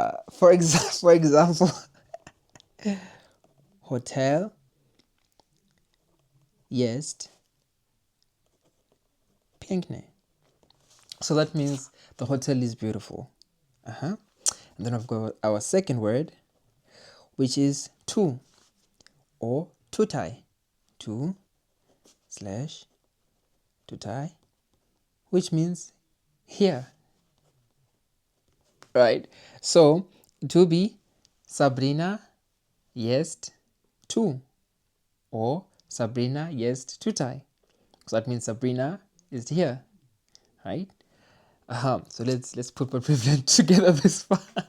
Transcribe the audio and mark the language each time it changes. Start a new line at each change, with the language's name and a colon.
English: For example,
Polish: hotel jest pięknie.
English: So that means the hotel is beautiful. And then I've got our second word, which is tu or tutaj. Tu slash tutaj, which means here, right? So to be
Polish: Sabrina jest tu
English: or
Polish: Sabrina jest tutaj.
English: So that means Sabrina is here, right? So let's put what we've learned together this far.